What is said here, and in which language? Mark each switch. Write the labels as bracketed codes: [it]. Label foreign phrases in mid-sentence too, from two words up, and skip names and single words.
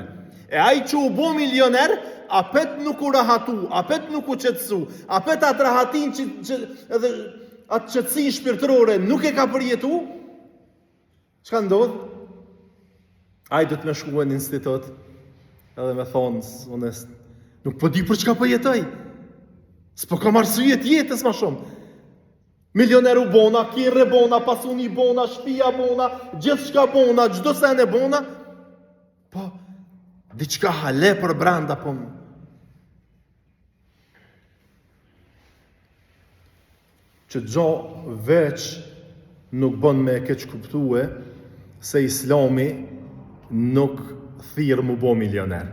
[sq] E ai që u bo milioner, apet nuk u rahatu, apet nuk u qetësu, apet atë rahatin që edhe atë qetësin shpirtërore nuk e ka përjetu, çka ndodh? Ai do të më shkuën në institut, edhe me thonë, nuk po di për çka po jetoj. S'po kam arsye të jetës më shumë. Milioneru bona, kirre bona, pasuni bona, shtëpia bona, gjithçka bona, çdo sen e bona. Po diçka hale për brenda po. Që gjo veç nuk bën me keq kuptue se Islami nuk thirr mu bo milioner.